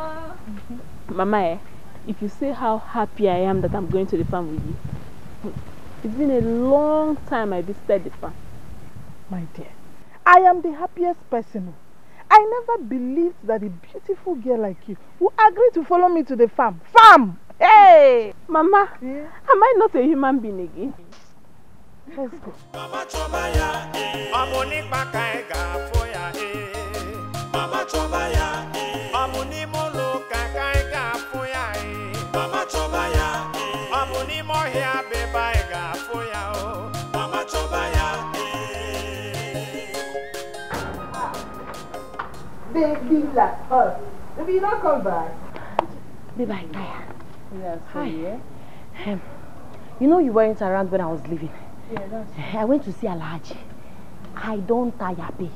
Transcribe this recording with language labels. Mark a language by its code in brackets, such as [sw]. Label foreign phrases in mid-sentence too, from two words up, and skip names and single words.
[en] Mama, if you say how happy I am that I'm going to the farm with you, it's been a long time I visited the farm. My dear, I am the happiest person. I never believed that a beautiful girl like you would agree to follow me to the farm. Farm! Hey! Mama, am I not a human being again? Let's go. [ln] Mama chobaya, amoni bakaega foya, Mama chobaya, amoni molo kakaega foya, Mama chobaya, amoni mohia bebaega foya, Mama chobaya. [en] Baby, like us. Baby, you not come back. Baby, I'm tired. Yes, hi. You know you weren't around when I was leaving. Yeah, that's I went to see Alhaji. I don't tire, babe.